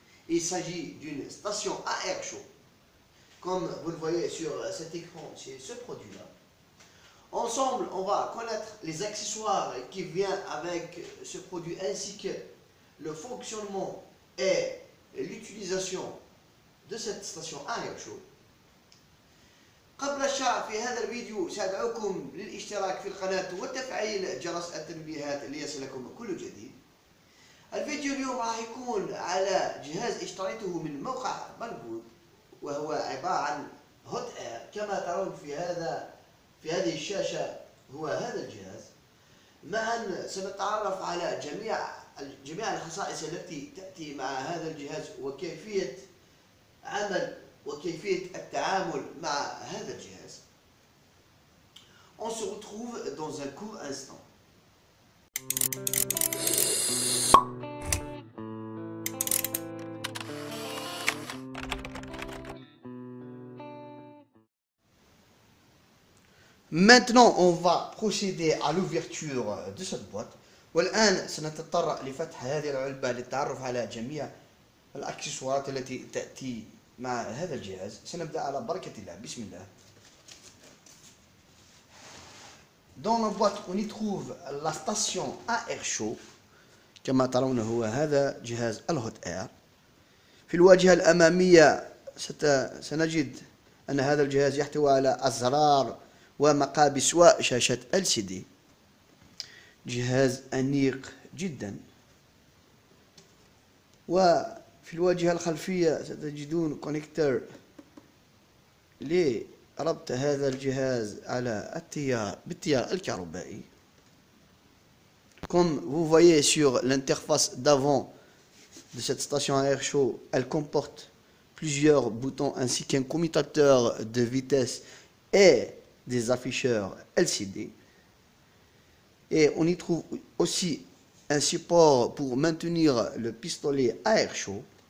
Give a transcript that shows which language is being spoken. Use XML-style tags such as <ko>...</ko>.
<fr>Il s'agit d'une station à air chaud. Comme vous le voyez sur cet écran, c'est ce produit-là. Ensemble, on va connaître les accessoires qui viennent avec ce produit ainsi que le fonctionnement et l'utilisation de cette station à air chaud.</fr> <ar>قبل الشرح في هذا الفيديو سأدعوكم للاشتراك في القناة وتفعيل جرس التنبيهات ليصلكم كل جديد. الفيديو اليوم راح يكون على جهاز اشتريته من موقع بانغود وهو عبارة عن هوت اير. كما ترون في هذه الشاشة هو هذا الجهاز. معا سنتعرف على جميع الخصائص التي تأتي مع هذا الجهاز وكيفية عمل وكيفية التعامل مع هذا الجهاز.</ar> <fr>On se retrouve dans un court instant. Maintenant, on va procéder à l'ouverture de cette boîte.</fr> <ar>والآن سنتطرق لفتح هذه العلبة للتعرف على جميع الأكسسوارات التي تأتي مع هذا الجهاز. سنبدأ على بركة الله. بسم الله.</ar> <fr>Dans la boîte, on y trouve la station à air chaud.</fr> <ar>كما ترون هو هذا جهاز الهوت اير. في الواجهة الأمامية سنجد أن هذا الجهاز يحتوي على أزرار ومقابس وشاشة LCD. جهاز أنيق جدا. وفي الواجهة الخلفية ستجدون كونكتور لربط هذا الجهاز على بالتيار الكهربائي.</ar> <fr>Comme vous voyez sur l'interface d'avant de cette station à air chaud, elle comporte plusieurs boutons ainsi qu'un commutateur de vitesse et des afficheurs LCD. Et on y trouve aussi un support pour maintenir le pistolet à air chaud.</fr>